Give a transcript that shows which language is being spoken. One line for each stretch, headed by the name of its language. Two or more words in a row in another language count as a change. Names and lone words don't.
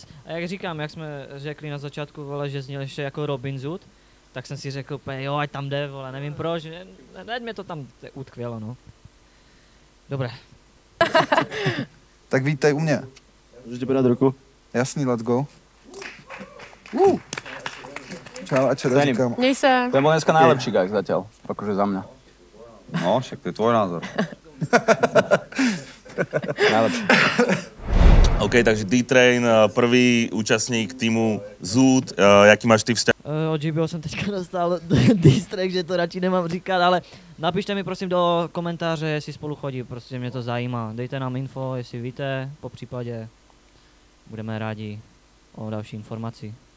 Czech: A jak říkám, jak jsme řekli na začátku, vole, že zněl ještě jako Robin Zoot, tak jsem si řekl, jo, ať tam jde, vole, nevím proč, hned mě to tam utkvělo, no.
Slovak: Dobré.
Czech: Tak vítej u mě. Můžu tě podat ruku? Jasný,
English: let's go.
Slovak: Čau, a čo
Czech: Cením. říkám? Měj se.
Slovak: Ten bol dneska najlepší guys zatiaľ, akože za mňa. No, však to je tvoj názor. Najlepší. OK, takže D-Train, prvý účastník týmu Zoot, jaký máš ty vzťah?
Czech: Od JBho jsem teďka dostal distrek, že to radši nemám říkat, ale napište mi prosím do komentáře, jestli spolu chodí, prostě mě to zajímá. Dejte nám info, jestli víte, po případě budeme rádi o další informaci.